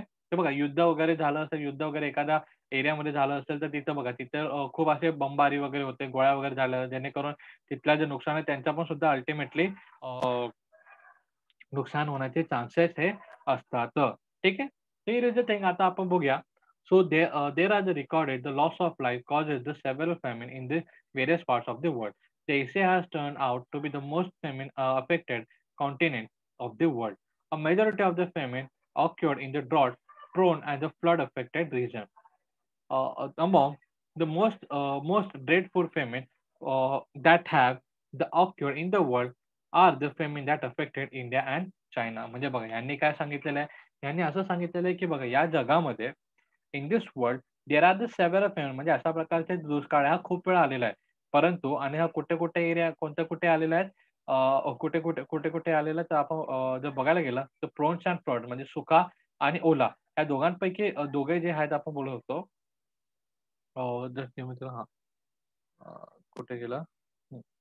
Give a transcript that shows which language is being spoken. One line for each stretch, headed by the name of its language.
Marathi: तर बघा युद्ध वगैरे झालं असेल, युद्ध वगैरे एखाद्या एरियामध्ये झालं असेल, तर तिथं बघा, तिथं खूप असे बमबारी वगैरे होते, गोळ्या वगैरे झाल्या, जेणेकरून तिथलं जे नुकसान आहे त्यांचं पण सुद्धा अल्टिमेटली नुकसान होण्याचे चान्सेस हे असतात. ठीक आहे.
English: here is the thing
Marathi: आता आपण बघूया.
English: So there are the recorded the loss of life causes the several famine in the various parts of the world. The Asia has turned out to be the most famine affected continent of the world. A majority of the famine occurred in the drought prone and the flood affected region. Among the most dreadful famine that have occurred in the world are the famine that affected India and China.
Marathi: म्हणजे बघा यांनी काय सांगितलेलं आहे? यांनी असं सांगितलेलं आहे, की बघा या जगामध्ये
English: in this world there are the several famous
Marathi: म्हणजे अशा प्रकारचे दुष्काळ हा खूप वेळा आलेला आहे. परंतु आणि हा कुठे-कुठे एरिया कोणत्या कुठे आलेला आहे? कुठे-कुठे आलेला तर आपण जर बघायला गेलं तर प्रोन्स एंड फ्लड म्हणजे सुका आणि ओला या दोघांपैकी दोघे जे आहेत आपण बोलू शकतो. जस्ट हां. कुठे गेला? हं.